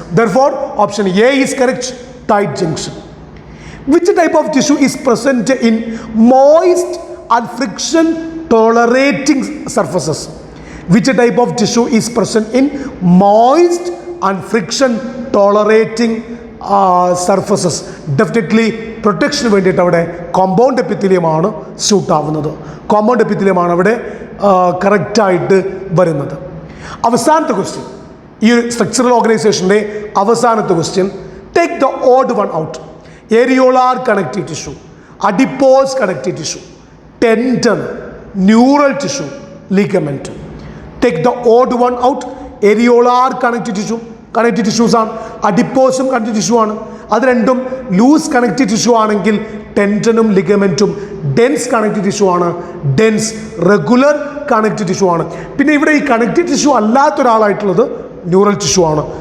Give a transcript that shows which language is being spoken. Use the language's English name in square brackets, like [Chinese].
[English] Therefore option A is correct, tight junction. Which type of tissue is present in moist and friction tolerating surfaces? Which type of tissue is present in moist and friction tolerating surfaces? [Malayalam] Definitely പ്രൊട്ടക്ഷന് വേണ്ടിയിട്ട് അവിടെ compound എപ്പിത്തീലിയമാണ് suit ആവുന്നത്. Compound എപ്പിത്തീലിയമാണ് അവിടെ കറക്റ്റായിട്ട് വരുന്നത്. അവസാനത്തെ question, ഈ structural ഓർഗനൈസേഷൻ്റെ അവസാനത്തെ question, [English] Take the odd one out. Areolar connective tissue, adipose connective tissue, tendon, neural tissue, ligament. Take the odd one out. [Malayalam] Areolar connective tissues ആണ്, അഡിപ്പോസും കണക്റ്റീവ് ടിഷ്യൂ ആണ്. അത് രണ്ടും ലൂസ് കണക്റ്റീവ് ടിഷ്യൂ ആണെങ്കിൽ ടെൻഡനും ലിഗമെൻറ്റും dense connective tissue ആണ്, dense regular connective tissue ആണ്. പിന്നെ ഇവിടെ ഈ കണക്റ്റീവ് ടിഷ്യൂ അല്ലാത്ത ഒരാളായിട്ടുള്ളത് ന്യൂറൽ ടിഷ്യൂ ആണ്.